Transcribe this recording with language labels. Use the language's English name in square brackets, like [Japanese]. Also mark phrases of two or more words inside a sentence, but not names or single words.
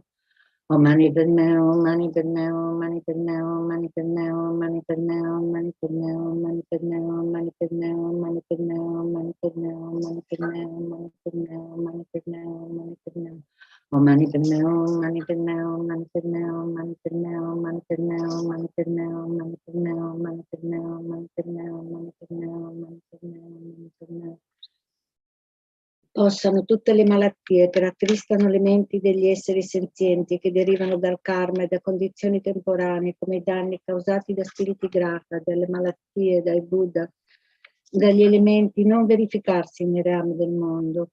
[Sanskrit] Om mani padme, om mani padme, om mani padme, om mani padme, om mani padme, om mani padme, om mani padme, om mani padme, om mani padme, om mani padme, om mani padme, om mani padme, om mani padme, om mani padme. Om mani padme, om mani padme, om mani padme, om mani padme, om mani padme, om mani padme, om mani padme, om mani padme, om mani padme, om mani padme, om mani padme, om mani padme. [Italian] Possano tutte le malattie che rattristano le menti degli esseri senzienti, che derivano dal karma e da condizioni temporanee, come i danni causati da spiriti grata, dalle malattie, dai Buddha, dagli elementi, non verificarsi nei rami del mondo.